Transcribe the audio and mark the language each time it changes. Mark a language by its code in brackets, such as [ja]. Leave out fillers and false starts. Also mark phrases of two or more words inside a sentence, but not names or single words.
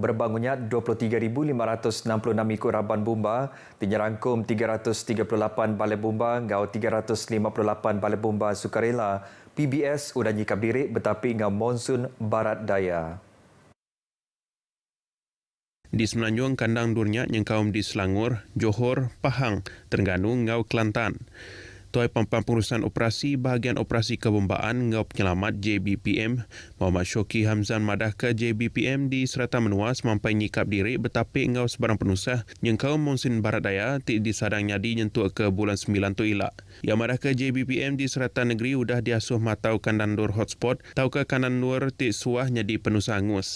[iba] Berbangunnya 23,566 ikut raban bomba, tinyerangkum 338 balai bomba ngau 358 balai bomba sukarela. PBS udah nyikap diri betapi ngau monsun barat daya. Di Semenanjung kandang durnya nyengkaum di Selangor, Johor, Pahang, Terengganu ngau Kelantan. Tuai Pampang Pengurusan Operasi Bahagian Operasi Kebombaan Ngau Penyelamat JBPM Muhammad Syoki Hamzan madah ke JBPM di Serata Menua semampai nyikap diri betapi ngau sebarang penusah nyengkau monsun barat daya ti disadang nyadi nyentuk ke bulan 9 tu ilak. Yang madah ke JBPM di Serata Negeri udah diasuh matau kandang dur hotspot tau ke kanan nur ti suah nyadi penusah angus.